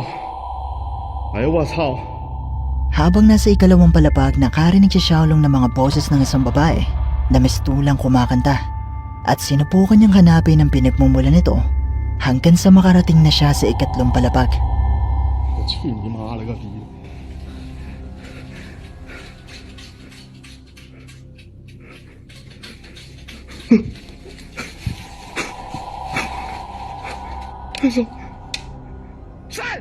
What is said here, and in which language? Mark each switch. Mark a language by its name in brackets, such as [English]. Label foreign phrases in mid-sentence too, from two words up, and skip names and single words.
[Chinese] 哎呦我操！ [Filipino] habang nasa ikalawang palapag, nakarinig si Xiaolong ng mga boses ng isang babae na mistulang kumakanta at sinubukan niyang hanapin ang pinagmumulan nito hanggang sa makarating na siya sa ikatlong palapag. [Chinese] 我去你妈了个逼！ 他说：“谁？